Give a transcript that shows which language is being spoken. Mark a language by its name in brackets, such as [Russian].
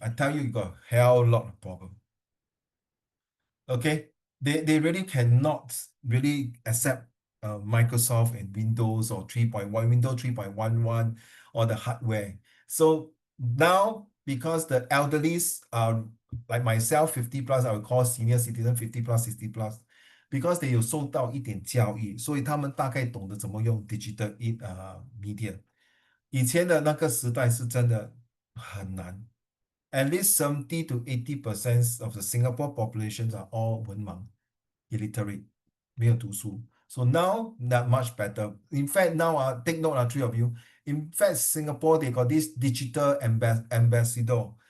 [English] I tell you, you got a hell lot of problem. Okay, they really cannot really accept Microsoft and Windows or 3.1, Windows 3.11 or the hardware. So now, because the elderlies are like myself, 50 plus, I would call senior citizen 50 plus, 60 plus, because they [Chinese] 有受到一点教育，所以他们大概懂得怎么用 [English] digital media。 [Chinese] 以前的那个时代是真的很难。 [English] At least 70 to 80% of the Singapore populations are all 文盲, illiterate, [Chinese] 没有读书. [English] So now, not much better. In fact, now, take note, three of you. In fact, Singapore, they got this digital ambassador.